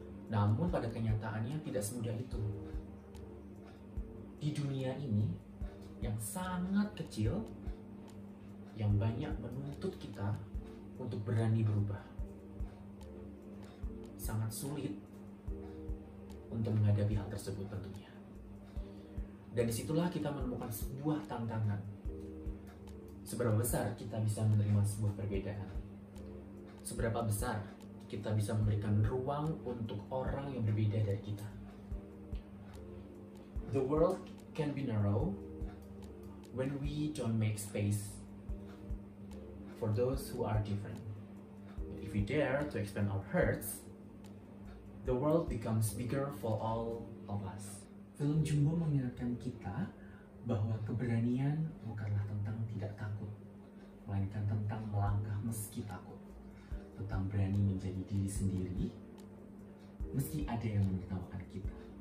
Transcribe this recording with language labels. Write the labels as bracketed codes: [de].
[id] Namun pada kenyataannya tidak semudah itu. Di dunia ini yang sangat kecil, yang banyak menuntut kita untuk berani berubah, sangat sulit untuk menghadapi hal tersebut tentunya. Dan disitulah kita menemukan sebuah tantangan. Seberapa besar kita bisa menerima sebuah perbedaan? Seberapa besar kita bisa memberikan ruang untuk orang yang berbeda dari kita? [en] The world can be narrow when we don't make space for those who are different. If we dare to expand our hearts, the world becomes bigger for all of us. [id] Film Jumbo mengingatkan kita bahwa keberanian bukanlah tentang tidak takut, melainkan tentang melangkah meski takut, tentang berani menjadi diri sendiri meski ada yang menertawakan kita.